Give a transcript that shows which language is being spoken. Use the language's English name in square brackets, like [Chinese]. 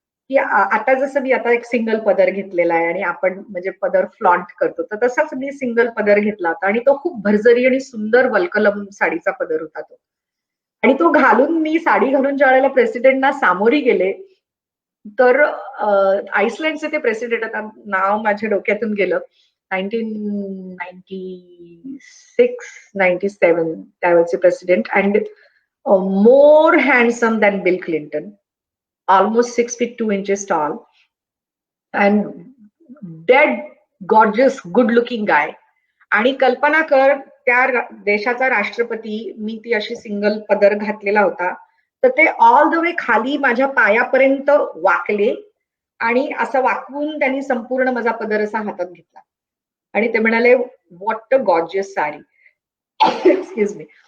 [Marathi] की आता जसं मी आता एक सिंगल पदर घेतलेला आहे आणि आपण म्हणजे पदर फ्लॉन्ट करतो तर तसाच मी सिंगल पदर घेतला होता आणि तो खूप भरजरी आणि सुंदर वल्कलम साडीचा पदर होता तो. आणि तो घालून मी साडी घालून ज्या वेळेला प्रेसिडेंटना सामोरी गेले तर आईसलँडचे ते प्रेसिडेंट, आता नाव माझ्या डोक्यातून गेलं, 1996-97 त्यावेळेचे president. [English] And more handsome than Bill Clinton, almost 6 feet 2 inches tall and dead gorgeous good looking guy. [Marathi] आणि कल्पना कर त्या देशाचा राष्ट्रपती, मी ती अशी सिंगल पदर घातलेला होता तर ते [English] all the way [Marathi] खाली माझ्या पायापर्यंत वाकले आणि असं वाकवून त्यांनी संपूर्ण माझा पदर असा हातात घेतला आणि ते म्हणाले [English] What a gorgeous sari. Excuse me.